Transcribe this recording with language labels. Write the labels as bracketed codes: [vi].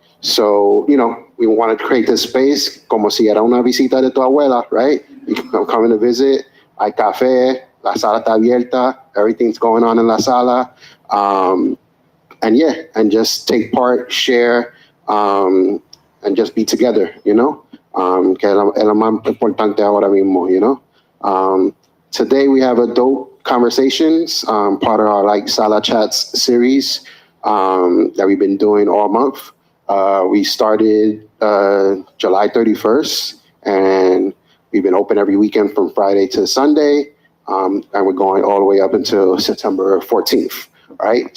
[en] So, you know, we wanted to create this space como si era una visita de tu abuela, right? You can come in to visit, hay café, la sala está abierta, everything's going on in la sala. And yeah, and just take part, share, and just be together, you know? [es] Que es lo más importante ahora mismo, you know? [en] Today we have a dope conversations, part of our like Sala Chats series that we've been doing all month. We started July 31st, and we've been open every weekend from Friday to Sunday, and we're going all the way up until September 14th, right?